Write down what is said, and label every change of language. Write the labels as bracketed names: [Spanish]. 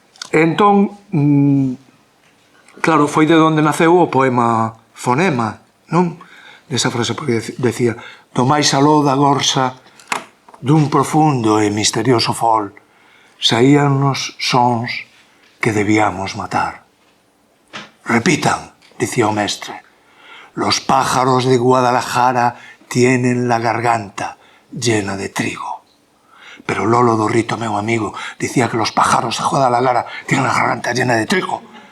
[Galician] Entón, claro, foi de onde naceu o poema Fonema, non? Desa frase, porque decía: do máis aló da gorsa dun profundo e misterioso fol saíannos sons que debíamos matar. Repitan, dicía o mestre: [Spanish] los pájaros de Guadalajara tienen la garganta llena de trigo. [Galician] Pero Lolo Dorrito, meu amigo, dicía que [Spanish] los pájaros de Guadalajara tienen la garganta llena de trigo.